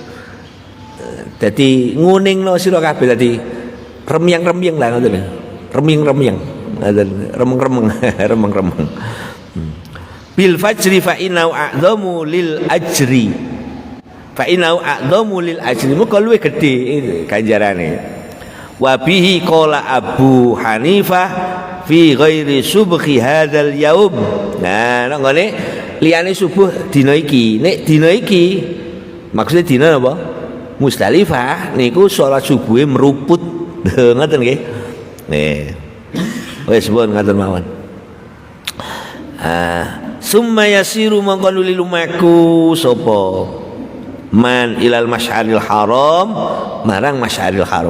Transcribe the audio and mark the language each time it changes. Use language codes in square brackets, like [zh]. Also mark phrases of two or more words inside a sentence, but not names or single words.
[jv] Dadi nguningno sira kabeh dadi remyang-remyang lah ngoten. Remyang-remyang. Ngoten, remeng-remeng. [ar] بالفجر فإنه أعظم للأجر. فإنه أعظم للأجر. [jv] Muga luwih gedhe ganjarane. [ar] وبه قال أبو حنيفة في غير صبح هذا اليوم. [jv] Nah, nek ngene liyane subuh dina iki. Nek dina iki maksudnya dina apa? Musdalifah niku salat subuhe meruput. Ngoten nggih. Nih. Wis pun ngoten mawon. [ar] ثم يسير [jv] mangko nuli lumaku sapa man [ar] إلى المشعر الحرام [jv] marang [ar] المشعر الحرام.